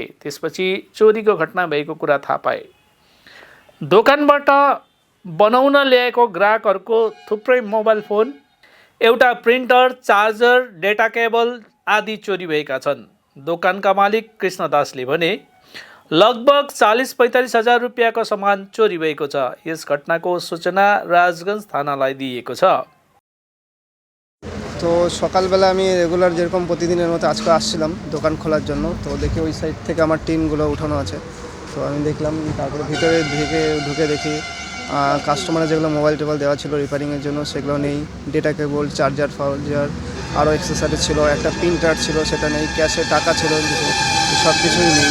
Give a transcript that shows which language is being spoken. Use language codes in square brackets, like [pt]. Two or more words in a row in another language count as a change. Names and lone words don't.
[ne] त्यसपछि चोरीको घटना भएको कुरा थाहा पाए। दोकानबाट बनाउन ल्याएको ग्राहकहरूको थुप्रै मोबाइल फोन, एउटा प्रिन्टर, चार्जर, डेटा केबल आदि चोरी भएका छन्। दोकानका मालिक कृष्णदासले भने लगभग 40-45 हजार रुपियाँको सामान चोरी भएको छ। यस घटनाको सूचना राजगञ्ज थानालाई दिएको छ। [bn] তো সকালবেলা আমি রেগুলার যেরকম প্রতিদিনের মতো আজকে আসছিলাম দোকান খোলার জন্য, তো দেখি ওই সাইড থেকে আমার টিনগুলো উঠানো আছে। তো আমি দেখলাম, তারপরে ভিতরে ঢুকে দেখি কাস্টমারের যেগুলো মোবাইল টোবাইল দেওয়া ছিল রিপেয়ারিংয়ের জন্য সেগুলো নেই। ডেটা কেবল, চার্জার ফার্জার, আরও অ্যাক্সেসরিজ ছিল, একটা প্রিন্টার ছিল সেটা নেই, ক্যাশে টাকা ছিল সব কিছুই নেই।